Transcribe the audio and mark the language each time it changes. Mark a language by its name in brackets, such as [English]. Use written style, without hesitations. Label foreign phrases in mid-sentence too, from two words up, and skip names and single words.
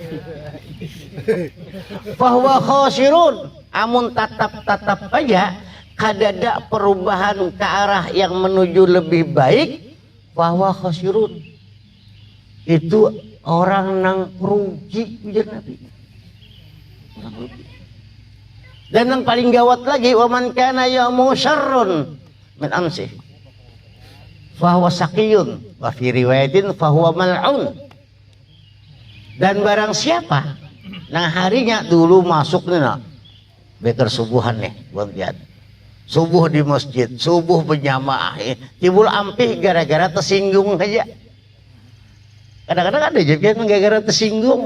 [Banjar] Bahwa khosirun, amun tatap aja kadada perubahan ke arah yang menuju lebih baik, bahwa khosirun itu orang nang rugi ujar Nabi. Dan yang paling gawat lagi, [Arabic] ومن كان يومه شر من أمسه فهو شقي وفي رواية فهو ملعون. [Banjar] Dan barang siapa nah harinya dulu masuk nih nah beker subuhan nih buat lihat subuh di masjid, subuh berjamaah, timbul ampih gara-gara tersinggung aja. Kadang-kadang ada juga yang gara-gara tersinggung.